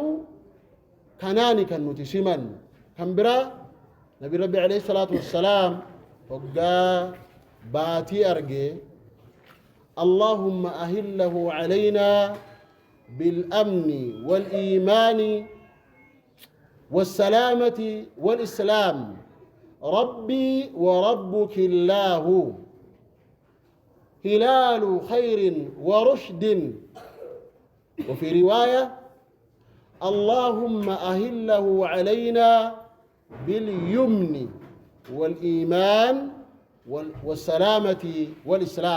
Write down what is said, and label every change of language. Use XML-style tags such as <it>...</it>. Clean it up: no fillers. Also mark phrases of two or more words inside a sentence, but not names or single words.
<om>kanaani kan nuti siman. kan biraa</om> <ar>نبي ربي عليه الصلاة والسلام</ar> <om>hoggaa baatii argee</om> <ar>اللهم أهله علينا بالأمن والإيمان والسلامة والإسلام ربي وربك الله هلال خير ورشد. وفي رواية اللهم أهله علينا باليمن والإيمان والسلامة والإسلام.</ar>